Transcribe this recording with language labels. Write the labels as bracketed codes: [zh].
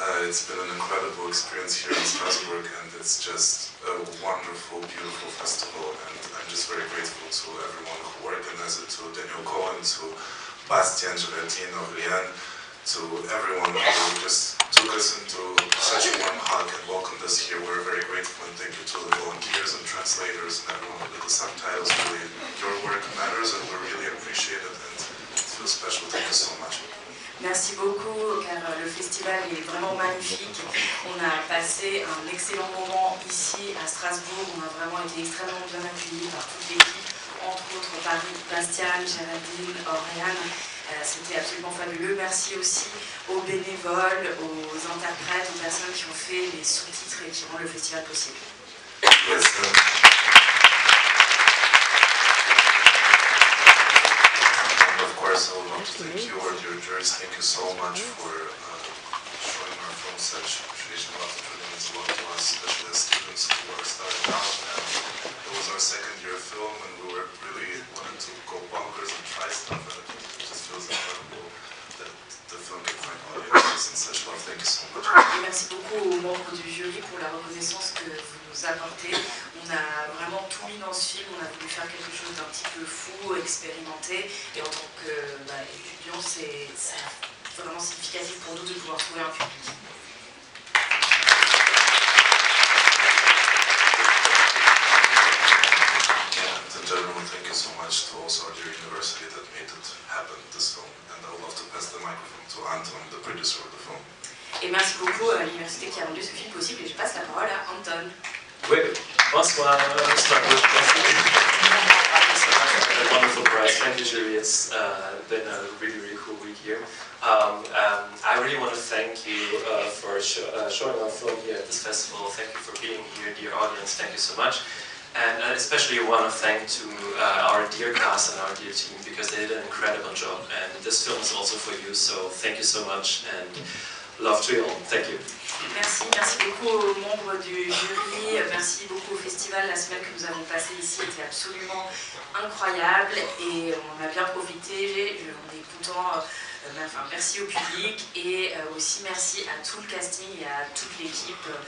[en] It's been an incredible experience here in Strasbourg, and it's just a wonderful, beautiful festival, and I'm just very grateful to everyone who organized it, to Daniel Cohen, to Bastien, Geraldine, Aurélien, to everyone who just took us into such a warm hug and welcomed us here. We're very grateful, and thank you to the volunteers and translators and everyone who did the subtitles. Really, your work matters, and we really appreciate it, and it feels special. Thank you so much. [fr] Merci beaucoup, car le festival est vraiment magnifique. On a passé un excellent moment ici à Strasbourg. On a vraiment été extrêmement bien accueillis par toute l'équipe, entre autres par Bastian, Géraldine, Oriane. C'était absolument fabuleux. Merci aussi aux bénévoles, aux interprètes, aux personnes qui ont fait les sous-titres et qui rendent le festival possible. [en] Yes, of course, I would love to thank you or your jurors. Thank you so much for showing our film such appreciation. A lot of it means a lot to us, especially as students who are starting out. And it was our second year film, and we were really wanted to go bonkers and try stuff, and it just feels incredible that the film can find audiences and such love. Thank you so much. [fr] Et merci beaucoup aux membres du jury pour la reconnaissance que vous nous apportez. On a vraiment tout mis dans ce film, on a voulu faire quelque chose d'un petit peu fou, expérimenté, et en tant qu'étudiant, c'est vraiment significatif pour nous de pouvoir trouver un public. [en] In general, thank you so much to also our dear university that made it happen, this film. And I would love to pass the microphone to Anton, the producer of the film. [fr] Et merci beaucoup à l'université qui a rendu ce film possible, et je passe la parole à Anton. Oui, bonsoir, Strasbourg. [en] A wonderful prize. Thank you, jury. It's been a really cool week here. I really want to thank you for showing our film here at this festival. Thank you for being here, dear audience. Thank you so much. And especially want to thank to our dear cast and our dear team, because they did an incredible job. And this film is also for you, so thank you so much and love to you all. Thank you. [fr] Merci beaucoup aux membres du jury, merci beaucoup au festival. La semaine que nous avons passée ici était absolument incroyable et on a bien profité, on est content. Merci au public et aussi merci à tout le casting et à toute l'équipe.